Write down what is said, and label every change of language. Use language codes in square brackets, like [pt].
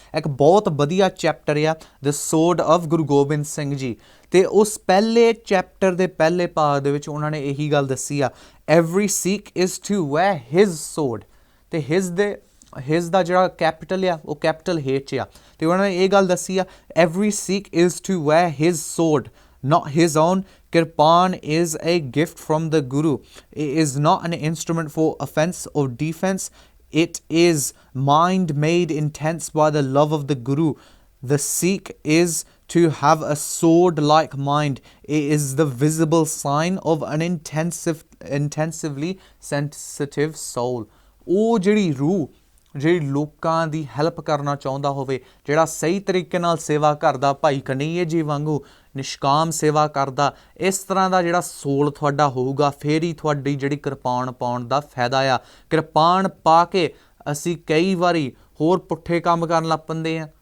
[pa] ਇੱਕ ਬਹੁਤ ਵਧੀਆ ਚੈਪਟਰ ਆ ਦ ਸੋਰਡ ਆਫ ਗੁਰੂ ਗੋਬਿੰਦ ਸਿੰਘ ਜੀ, ਅਤੇ ਉਸ ਪਹਿਲੇ ਚੈਪਟਰ ਦੇ ਪਹਿਲੇ ਭਾਗ ਦੇ ਵਿੱਚ ਉਹਨਾਂ ਨੇ ਇਹੀ ਗੱਲ ਦੱਸੀ ਆ, [en] Every Sikh is to wear his sword, ਅਤੇ his ਦਾ ਜਿਹੜਾ ਕੈਪੀਟਲ ਆ ਉਹ ਕੈਪੀਟਲ ਹੇਠ ਆ, ਅਤੇ ਉਹਨਾਂ ਨੇ ਇਹ ਗੱਲ ਦੱਸੀ ਆ, every Sikh is to wear his sword not his own. Kirpan is a gift from the Guru. It is not an instrument for offense or defense. It is mind made intense by the love of the Guru. The Sikh is to have a sword-like mind. It is the visible sign of an intensively sensitive soul. [pa] ਉਹ ਜਿਹੜੀ ਰੂਹ ਜਿਹੜੀ ਲੋਕਾਂ ਦੀ help ਕਰਨਾ ਚਾਹੁੰਦਾ ਹੋਵੇ, ਜਿਹੜਾ ਸਹੀ ਤਰੀਕੇ ਨਾਲ ਸੇਵਾ ਕਰਦਾ, ਭਾਈ ਕਨਈਏ ਜੀ ਵਾਂਗੂ ਨਿਸ਼ਕਾਮ ਸੇਵਾ ਕਰਦਾ, ਇਸ ਤਰ੍ਹਾਂ ਦਾ ਜਿਹੜਾ ਸੋਲ ਤੁਹਾਡਾ ਹੋਊਗਾ, ਫਿਰ ਹੀ ਤੁਹਾਡੀ ਜਿਹੜੀ ਕਿਰਪਾਨ ਪਾਉਣ ਦਾ ਫਾਇਦਾ ਆ। ਕਿਰਪਾਨ ਪਾ ਕੇ ਅਸੀਂ ਕਈ ਵਾਰੀ ਹੋਰ ਪੁੱਠੇ ਕੰਮ ਕਰਨ ਲੱਗ ਪੈਂਦੇ ਹਾਂ।